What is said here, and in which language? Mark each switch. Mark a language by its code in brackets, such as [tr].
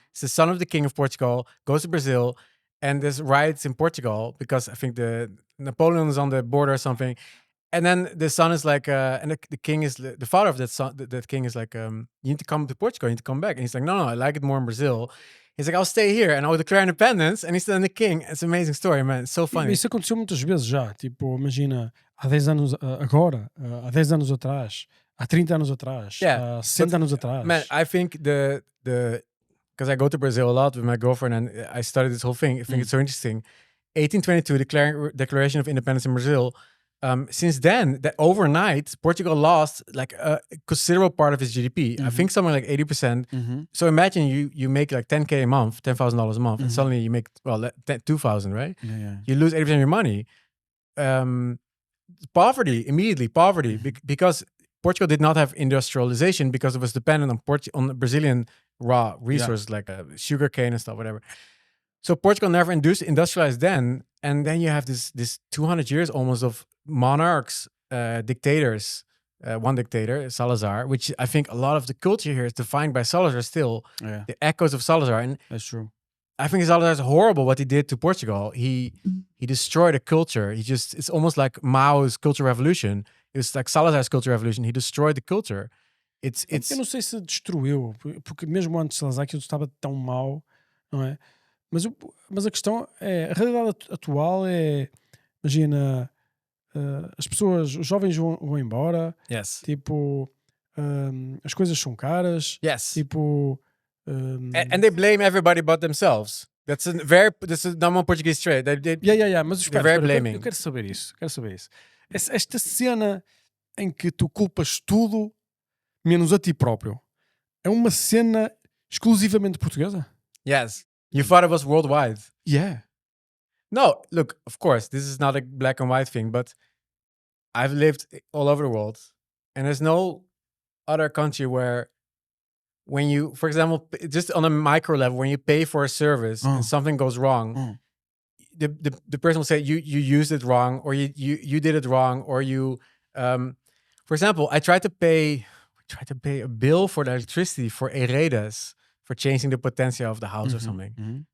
[en] It's the son of the king of Portugal, goes to Brazil, and there's riots in Portugal because I think the Napoleon is on the border or something. And then the son is like, and the king is, the father of that son, that king is like, you need to come to Portugal, you need to come back. And he's like, no, I like it more in Brazil. He's like, I'll stay here and I'll declare independence. And he's still the king. It's an amazing story, man. It's so funny. [pt] Isso aconteceu muitas vezes já. Tipo, imagina, há 10 anos agora, há 10 anos atrás, há 30 anos atrás, há 60 anos atrás. [en] Man, I think because I go to Brazil a lot with my girlfriend and I studied this whole thing. I think it's so interesting. 1822, Declaration of Independence in Brazil. Since then, that overnight, Portugal lost like a considerable part of its GDP. I think something like 80%. So imagine you make like $10,000 a month, $10,000 a month, and suddenly you make, well, 2,000, right? Yeah. You lose 80% of your money. Immediately poverty, because Portugal did not have industrialization because it was dependent on Brazilian raw resources like sugar cane and stuff, whatever. So Portugal never industrialized then, and then you have this 200 years almost of monarchs, dictators. One dictator, Salazar, which I think a lot of the culture here is defined by Salazar still. The echoes of Salazar, and that's true. I think Salazar is horrible what he did to Portugal. He destroyed a culture. It's almost like Mao's cultural revolution. It was like Salazar's cultural revolution. He destroyed the culture. [pt] Eu não sei se destruiu, porque mesmo antes de Salazar aquilo estava tão mau, não é? Mas a questão é, a realidade atual é, imagina, as pessoas, os jovens vão embora, tipo, as coisas são caras, tipo... [en] and they blame everybody but themselves. That's the number one Portuguese trait. [pt] Mas espera, eu quero saber isso. Esta cena em que tu culpas tudo menos a ti próprio é uma cena exclusivamente portuguesa? [en] Yes. You thought it was worldwide. Yeah. No, look, of course, this is not a black and white thing, but I've lived all over the world, and there's no other country where when you, for example, just on a micro level, when you pay for a service and something goes wrong, the person will say you used it wrong, or you did it wrong, or you, for example, I tried to pay a bill for the electricity for Empresas for changing the potencia of the house or something.